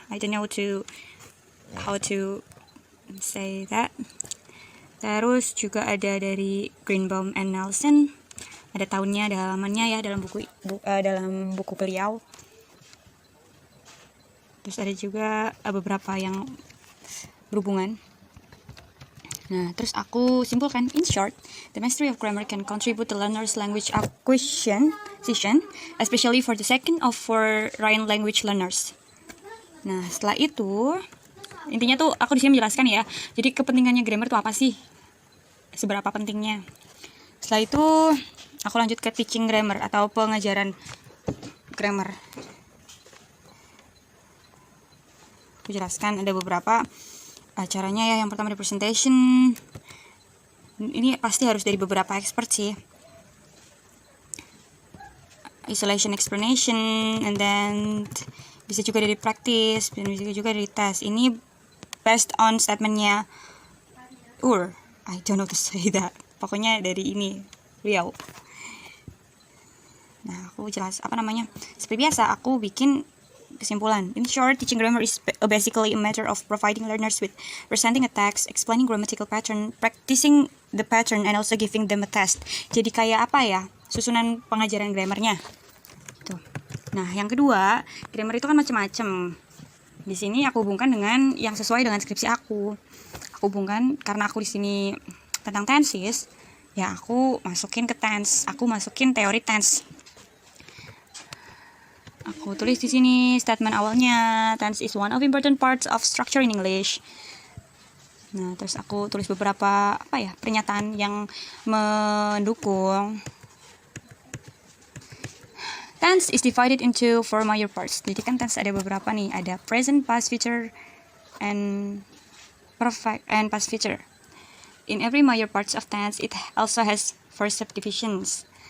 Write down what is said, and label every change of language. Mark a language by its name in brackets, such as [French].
[English] I don't know how to say that. [Indonesian] Terus juga ada dari Greenbaum and Nelson, ada tahunnya, ada halamannya ya, dalam buku beliau. Terus ada juga beberapa yang berhubungan. Nah, terus aku simpulkan, [English] in short, the mastery of grammar can contribute to learners' language acquisition, especially for the second or foreign language learners. [Indonesian] Nah, setelah itu intinya tuh aku di sini menjelaskan ya. Jadi kepentingannya grammar tuh apa sih? Seberapa pentingnya? Setelah itu aku lanjut ke teaching grammar atau pengajaran grammar. Aku jelaskan ada beberapa caranya ya. Yang pertama ada presentation. Ini pasti harus dari beberapa expert sih. [English] Isolation explanation, and then [Indonesian] bisa juga dari practice, dan bisa juga dari tes. Ini [English] based on statementnya I don't know to say that. [Indonesian] Pokoknya dari ini beliau. Nah, aku jelas seperti biasa aku bikin kesimpulan. [English] In short, teaching grammar is basically a matter of providing learners with presenting a text, explaining grammatical pattern, practicing the pattern, and also giving them a test. [Indonesian] Jadi kayak susunan pengajaran grammarnya. Tuh. Nah, yang kedua, grammar itu kan macam-macam. Di sini aku hubungkan dengan yang sesuai dengan skripsi aku. Aku hubungkan karena aku di sini tentang tenses, ya aku masukin ke tense. Aku masukin teori tense. Aku tulis di sini statement awalnya, [English] tense is one of important parts of structure in English. [Indonesian] Nah, terus aku tulis beberapa pernyataan yang mendukung. [English] Tense is divided into 4 major parts. [Indonesian] Jadi kan tense ada beberapa nih, ada [English] present, past, future, and perfect and past future. In every major parts of tense, it also has 4 subdivisions.